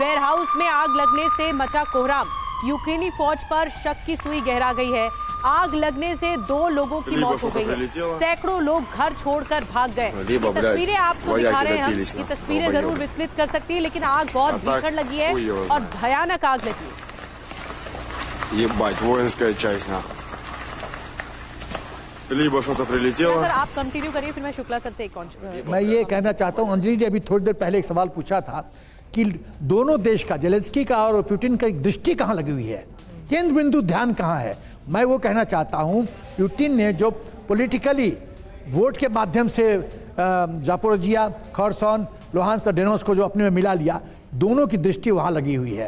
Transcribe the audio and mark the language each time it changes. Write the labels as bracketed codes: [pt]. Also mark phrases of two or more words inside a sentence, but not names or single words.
[hi] वेयरहाउस में आग लगने से मचा कोहराम। यूक्रेनी फौज पर शक की सुई गहरा गई है। आग लगने से 2 लोगों की मौत हो गई है, सैकड़ों लोग घर छोड़कर भाग गए। ये तस्वीरें आपको दिखा रहे हैं हम, ये तस्वीरें जरूर विचलित कर सकती है, लेकिन आग बहुत भीषण लगी है और भयानक आग लगी है। [ru] Ебать, воинская часть, нахуй. Либо что-то прилетело. [hi] सर आप कंटिन्यू करिए, फिर मैं शुक्ला सर से एक मैं ये कहना चाहता हूँ, अंजलि जी अभी थोड़ी देर पहले एक सवाल पूछा था कि दोनों देश का, जेलेंस्की का और पुतिन का एक दृष्टि कहाँ लगी हुई है, केंद्र बिंदु ध्यान कहाँ है। मैं वो कहना चाहता हूँ, पुतिन ने जो [en] politically vote [hi] के माध्यम से जापोरोजिया, खरसोन, लुहांस्क और डोनेट्स्क को जो अपने में मिला लिया, दोनों की दृष्टि वहां लगी हुई है।